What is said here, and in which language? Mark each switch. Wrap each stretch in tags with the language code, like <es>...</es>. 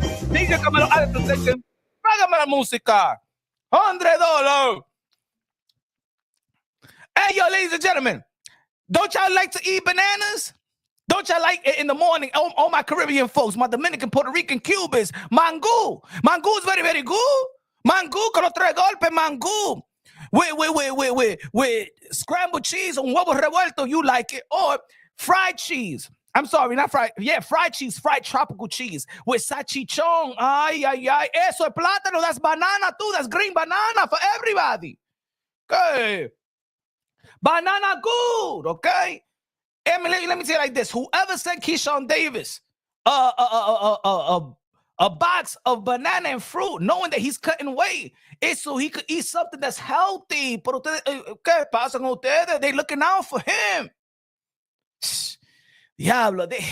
<es>DJ que me lo págame la música.</es> <en>$100. Hey, yo, ladies and gentlemen, don't y'all like to eat bananas? Don't y'all like it in the morning? All my Caribbean folks, my Dominican, Puerto Rican, Cubans, mango. Mango is very, very good.</en> <es>Mango con los tres golpes, mango.</es> <en>With scrambled cheese and</en> <es>huevo revuelto,</es> <en>you like it. Or fried cheese. I'm sorry, not fried. Yeah, fried cheese, fried tropical cheese with salchichon. Ay, ay, ay.</en> <es>Eso es plátano.</es> <en>That's banana too. That's green banana for everybody. Okay. Banana good, okay? Let me say it like this. Whoever sent Keyshawn Davis a box of banana and fruit, knowing that he's cutting weight, it's so he could eat something that's healthy.</en> <es>Pero ustedes, ¿qué pasa con ustedes?</es> <en>They looking out for him.</en> <es>Diablo.</es>